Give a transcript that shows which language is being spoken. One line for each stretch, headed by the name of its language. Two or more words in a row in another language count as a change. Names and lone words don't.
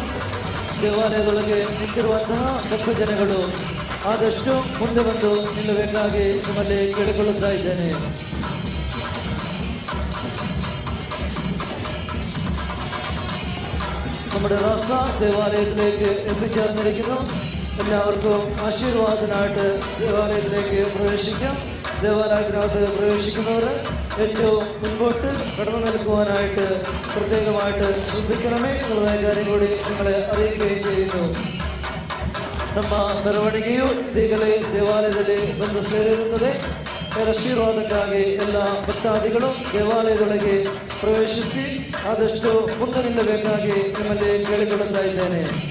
Kannada: ದೇವಾಲಯದೊಳಗೆ ನಿಂತಿರುವಂತಹ ಭಕ್ತಜನಗಳು ಆದಷ್ಟು ಮುಂದೆ ಬಂದು ನಿಲ್ಲಬೇಕಾಗಿ ನಿಮ್ಮಲ್ಲಿ ಕೇಳಿಕೊಳ್ಳುತ್ತಾ ಇದ್ದೇನೆ.
Malayalam: നമ്മുടെ റാസ ദേവാലയത്തിലേക്ക് എത്തിച്ചേർന്നിരിക്കുന്നു. എല്ലാവർക്കും ആശീർവാദത്തിനായിട്ട് ദേവാലയത്തിലേക്ക് പ്രവേശിക്കാം. ദേവാലയത്തിനകത്ത് പ്രവേശിക്കുന്നവർ ഏറ്റവും മുൻപോട്ട് കടന്നു നിൽക്കുവാനായിട്ട് പ്രത്യേകമായിട്ട് ശ്രദ്ധിക്കണമേ എന്നുള്ള കാര്യം കൂടി നിങ്ങളെ അറിയിക്കുകയും ചെയ്യുന്നു.
Kannada: ನಮ್ಮ ಮೆರವಣಿಗೆಯು ಈಗಲೇ ದೇವಾಲಯದಲ್ಲಿ ಬಂದು ಸೇರಿರುತ್ತದೆ. ಆಶೀರ್ವಾದಕ್ಕಾಗಿ ಎಲ್ಲ ಭಕ್ತಾದಿಗಳು ದೇವಾಲಯದೊಳಗೆ ಪ್ರವೇಶಿಸಿ ಆದಷ್ಟು ಮುಂದೆ ನಿಲ್ಲಬೇಕಾಗಿ ನಿಮ್ಮಲ್ಲಿ ಕೇಳಿಕೊಳ್ಳುತ್ತಾ ಇದ್ದೇನೆ.